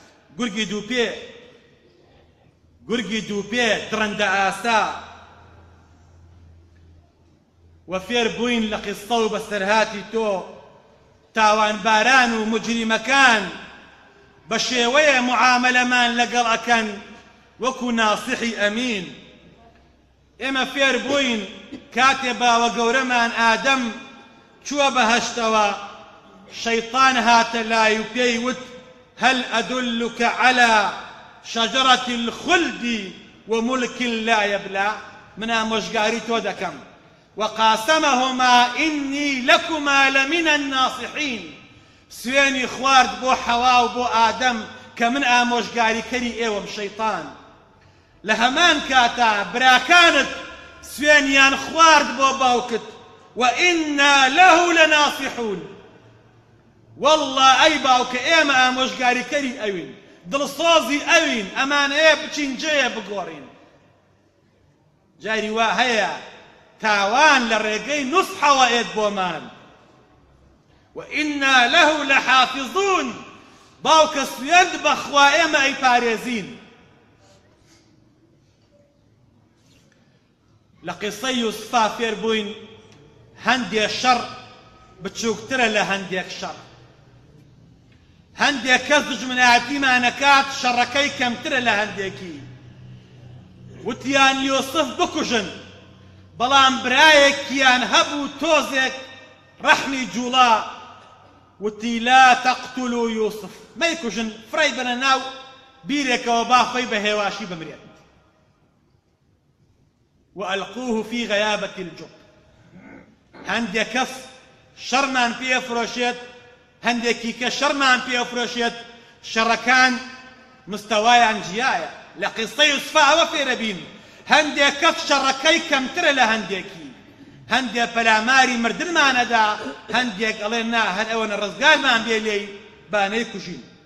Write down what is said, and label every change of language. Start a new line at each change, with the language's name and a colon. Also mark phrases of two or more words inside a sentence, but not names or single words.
Central Kurdish: گورگی دووپێ تڕەندە ئاسا و فێر بووین لە قیسە و بەسەرهاتی تۆ تاوانباران و مجریمەکان بە شێوەیە معاملەمان لەگەڵ ئەکەن وەکو ناسیحی ئەمین ئێمە فێر بووین کاتێ باوە گەورەمان ئادەم چووە بەهەشتەوە شەیطان هاتە لای و پێی وت
Arabic: هەل ئەدولك على شەجەرەة الخلد وملك لا يبلى
Central Kurdish: من ئامۆژگاری تۆ دەکەم وقاسمهما
Arabic: إني لكما لمن الناصحين
Central Kurdish: سوێنی خوارد بۆ حەوا و بۆ ئادەم کە من ئامۆژگاریکەری ئێوەم شەیطان لە هەمان کاتا براکانت سوێنیان خوارد بۆ باوکت
Arabic: وإنا له لناصحون والله
Central Kurdish: ئەی باوکە ئێمە ئامۆژگاریکەری ئەوین دڵسۆزی ئەوین ئەمانەیە بچین جێیە بگۆڕین جاری وا هەیە تاوان لە ڕێگەی نوسحەوە ئێت بۆمان
Arabic: وإنا له لحافظون
Central Kurdish: باوکە سوێند بەخوا ئێمە ئەیپارێزین لە قیسەی یوسفا فێر بووین هەندێک شەڕ بچووکترە لە هەندێک شەڕ هەندێک کەس دژمنایەتیمانەکات شەڕەکەی کەمترە لە هەندێکی وتیان یوسف بکوژن بەڵام برایەکیان هەبوو تۆزێک ڕەحمی جوڵا وتی
Arabic: لا تەقتولوا یوسف
Central Kurdish: مەیکوژن فڕی بنە ناو بیرێکەوە با خۆی بە هێواشی بمرێت
Arabic: وألقوه في غيابة الجب
Central Kurdish: هەندێک کەس شەڕمان پێفرۆشێت هەندێکی کە شەڕمان پێفرۆشێت شەڕەکان مستەوایان جیایە لە قیسەی یوسفا ئەوە فێرە بین هەندێک کەس شەڕەکەی کەمترە لە هەندێکی هەندێک پەلاماری مردنمانەدا هەندێک ئەڵێ نا هەر ئەوەنە ڕزگارمان بێ لێی بانەی کوژین